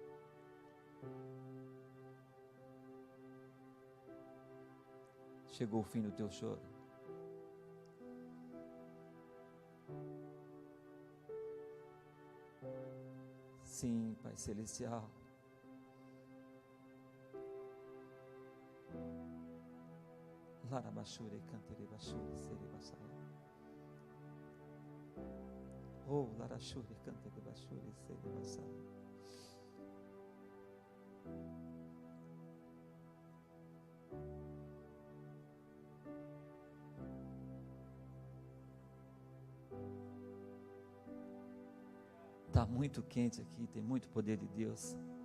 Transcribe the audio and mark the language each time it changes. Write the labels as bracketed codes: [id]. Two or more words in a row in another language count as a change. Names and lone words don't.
[pt] Chegou o fim do teu choro. Sim, Pai Celestial. Larabashure, cantere bashure, sere basara. Oh, larashure, cantere bashure, sere basara. Está muito quente aqui, tem muito poder de Deus.